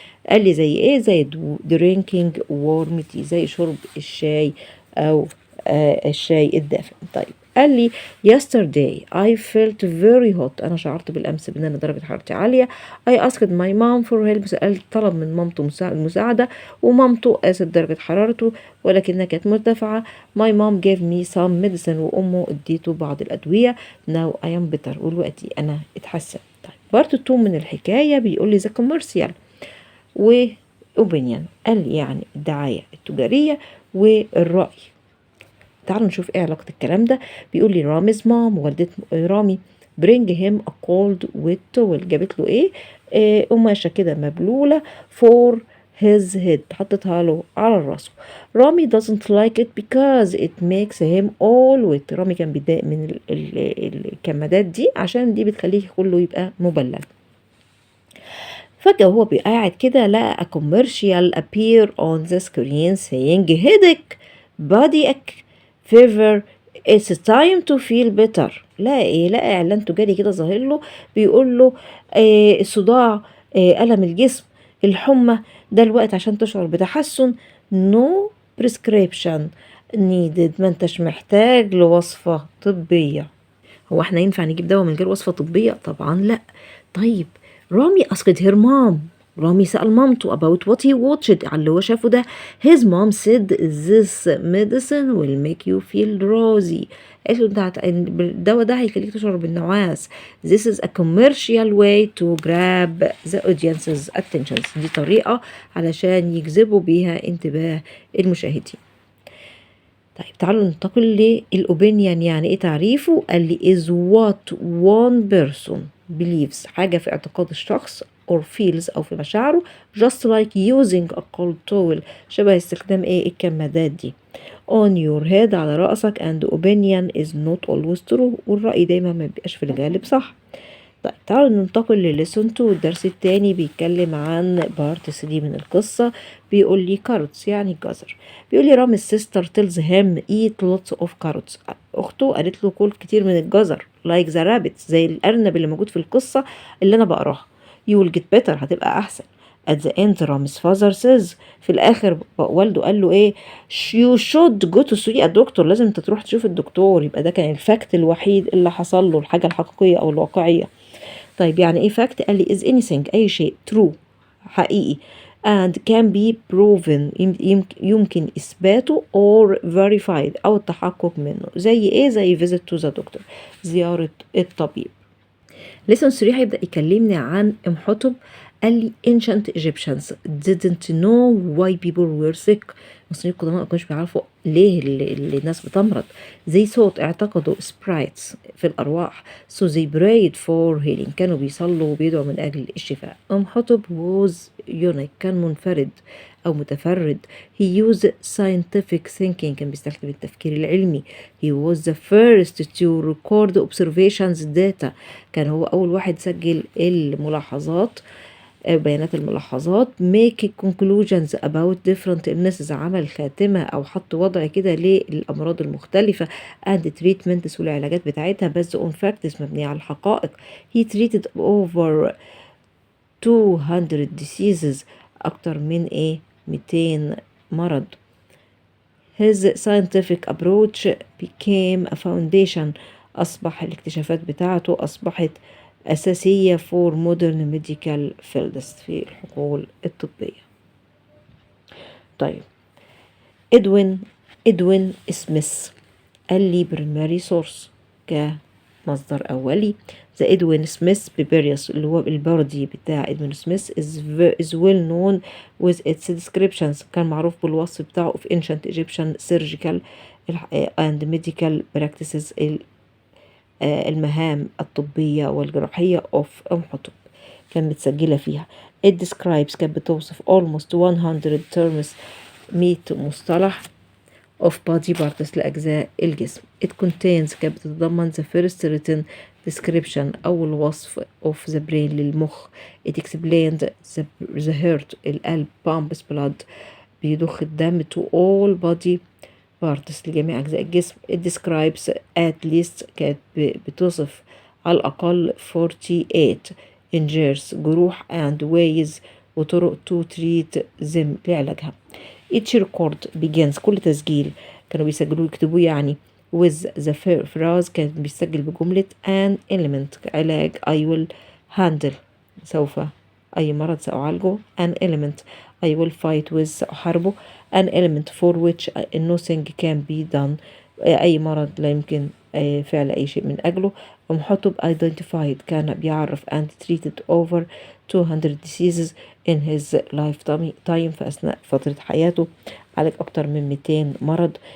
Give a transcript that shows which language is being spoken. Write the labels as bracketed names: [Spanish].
[Arabic] قال لي زي ايه؟ زي [English] drinking warm tea، [Arabic] زي شرب الشاي أو الشاي الدافئ. طيب قال لي [English] yesterday I felt very hot، [Arabic] أنا شعرت بالأمس بأن أنا درجة حرارتي عالية. [English] I asked my mom for help، [Arabic] طلب من مامته المساعدة، ومامته قاست درجة حرارته ولكنها كانت مرتفعة. [English] my mom gave me some medicine، [Arabic] وأمه اديته بعض الأدوية. [English] now I am better، [Arabic] والوقتي أنا اتحسن. طيب part 2 من الحكاية بيقول لي the commercial وأوبينيون، قال لي يعني الدعاية التجارية والرأي. تعالوا نشوف ايه علاقة الكلام ده. بيقول لي رامي's مام، والدة رامي [English] bring him a cold wet towel، [Arabic] جابت له ايه؟ قماشة كده مبلولة [English] for his head، [Arabic] حطتها له على راسه. رامي [English] doesn't like it because it makes him all wet، [Arabic] رامي كان بيتضايق من الكمادات دي عشان دي بتخليه كله يبقى مبلل. فجأة وهو قاعد كده لقى [English] a commercial appear on the screen saying headache, body fever, it's time to feel better. [Arabic] لقى ايه؟ لقى اعلان تجاري كده ظاهر له بيقول له الصداع، ألم الجسم، الحمى، ده الوقت عشان تشعر بتحسن. [English] no prescription needed، [Arabic] ما انتش محتاج لوصفة طبية. هو احنا ينفع نجيب دواء من غير وصفة طبية؟ طبعا لا. طيب رامي [English] asked her mom، [Arabic] رامي سأل مامته [English] about what he watched، [Arabic] على اللي هو شافه ده. [English] his mom said this medicine will make you feel drowsy، [Arabic] قالت له ده الدواء ده هيخليك تشعر بالنعاس. [English] this is a commercial way to grab the audience's attention، [Arabic] دي طريقة علشان يجذبوا بيها انتباه المشاهدين. طيب تعالوا ننتقل للأوبينيون. يعني ايه تعريفه؟ قال لي [English] is what one person believes، [Arabic] حاجة في اعتقاد الشخص [English] or feels [Arabic] أو في مشاعره [English] just like using a cold towel، [Arabic] شبه استخدام ايه؟ الكمادات دي [English] on your head، [Arabic] على رأسك. [English] and opinion is not always true، [Arabic] والرأي دايما ما بيبقاش في الغالب صح. طيب تعالوا ننتقل لليسون 2. الدرس التاني بيتكلم عن بارت 3 من القصة. بيقول لي كاروتس، يعني جزر. بيقول لي رامي السيستر تيلز هيم [English] eat lots of carrots، [Arabic] اخته قالت له كل كتير من الجزر [English] like the rabbit، [Arabic] زي الارنب اللي موجود في القصة اللي انا بقراها. [English] you will get better، [Arabic] هتبقى احسن. [English] at the end رامي's father says، [Arabic] في الاخر والده قال له ايه؟ [English] you should go to see a doctor، [Arabic] لازم انت تروح تشوف الدكتور. يبقى ده كان الفاكت الوحيد اللي حصل له، الحاجة الحقيقية او الواقعية. طيب يعني ايه فاكت؟ قال لي is anything، اي شيء true، حقيقي [English] and can be proven، [Arabic] يمكن اثباته [English] or verified [Arabic] او التحقق منه. زي ايه؟ زي [English] visit to the doctor، [Arabic] زيارة الطبيب. lesson 3 هيبدأ يكلمني عن امحتب. [English] قال لي ancient Egyptians didn't know why people were sick. [Arabic] المصريين القدماء ما كانوش بيعرفوا ليه اللي الناس بتمرض. [English] they thought [Arabic] اعتقدوا sprites في الأرواح. [English] so they prayed for healing. [Arabic] كانوا بيصلوا وبيدعوا من أجل الشفاء. [English] امحتب was unique. [Arabic] كان منفرد أو متفرد. [English] he used scientific thinking. [Arabic] كان بيستخدم التفكير العلمي. [English] he was the first to record observations data. [Arabic] كان هو أول واحد سجل الملاحظات، بيانات الملاحظات. [English] make conclusions about different illnesses. [Arabic] عمل خاتمة أو حط وضع كده للأمراض المختلفة [English] and treatments [Arabic] والعلاجات بتاعتها [English] based on facts [Arabic] مبنية على الحقائق. [English] he treated over 200 diseases. [Arabic] أكتر من 200 مرض. [English] his scientific approach became a foundation. [Arabic] أصبح الاكتشافات بتاعته أصبحت أساسية [English] for modern medical fields [Arabic] في الحقول الطبية. طيب إدوين سميث قال لي [English] primary source [Arabic] كمصدر أولي. [English] The Edwin Smith papyrus [Arabic] اللي هو البردي بتاع [English] Edwin Smith is well known with its descriptions. [Arabic] كان معروف بالوصف بتاعه [English] of ancient Egyptian surgical and medical practices [Arabic] المهام الطبية والجراحية of امحتب كان متسجلة فيها. [English] it describes [Arabic] كانت بتوصف [English] almost 100 terms 100 مصطلح of body parts [Arabic] لأجزاء الجسم. [English] it contains [Arabic] كانت بتتضمن [English] the first written description [Arabic] أول وصف [English] of the brain للمخ. it explained the heart القلب pumps blood [Arabic] بيضخ الدم [English] to all body parts [Arabic] لجميع أجزاء الجسم. [English] it describes at least [Arabic] كانت بتصف على الأقل [English] 48 injuries جروح and ways وطرق to treat them لعلاجها. each record begins [Arabic] كل تسجيل كانوا بيسجلوه يكتبوه يعني [English] with the phrase [Arabic] كان بيسجل بجملة an element علاج [English] I will handle [Arabic] سوف أي مرض سأعالجه. [English] an element I will fight with سأحاربه. an element for which nothing can be done [Arabic] أي مرض لا يمكن فعل أي شيء من أجله. امحتب identified كان بيعرف [English] and treated over 200 diseases in his lifetime [Arabic] في أثناء فترة حياته عالج أكتر من 200 مرض.